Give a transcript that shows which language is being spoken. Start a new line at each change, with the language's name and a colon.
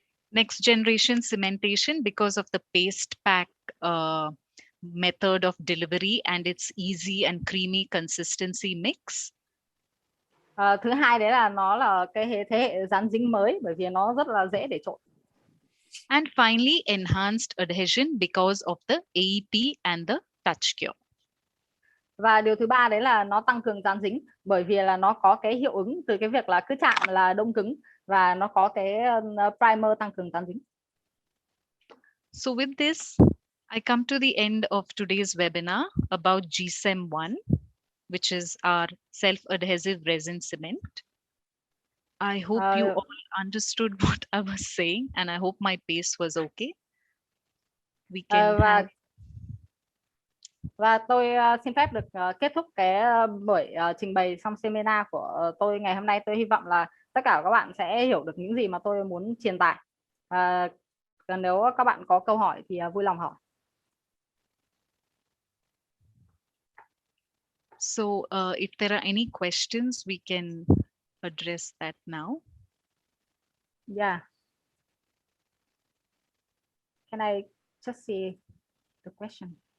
English: Next generation cementation because of the paste pack method of delivery and its easy and creamy consistency mix.
Vietnamese: Thứ hai đấy là nó là cái thế hệ dán dính mới bởi vì nó rất là dễ để trộn.
English: And finally, enhanced adhesion because of the AEP and the touch cure.
Vietnamese: Và điều thứ ba đấy là nó tăng cường dán dính, bởi vì là nó có cái hiệu ứng từ cái việc là cứ chạm là đông cứng, và nó có cái primer tăng cường dán dính.
English: So with this, I come to the end of today's webinar about GSEM1, which is our self-adhesive resin cement. I hope you all understood what I was saying, and I hope my pace was okay. We can
Vietnamese: và tôi xin phép được kết thúc cái buổi trình bày trong seminar của tôi ngày hôm nay. Tôi hy vọng là tất cả các bạn sẽ hiểu được những gì mà tôi muốn truyền tải. Còn nếu các bạn có câu hỏi thì vui lòng hỏi.
English: So if there are any questions, we can address that now. Yeah. Can I just see the question?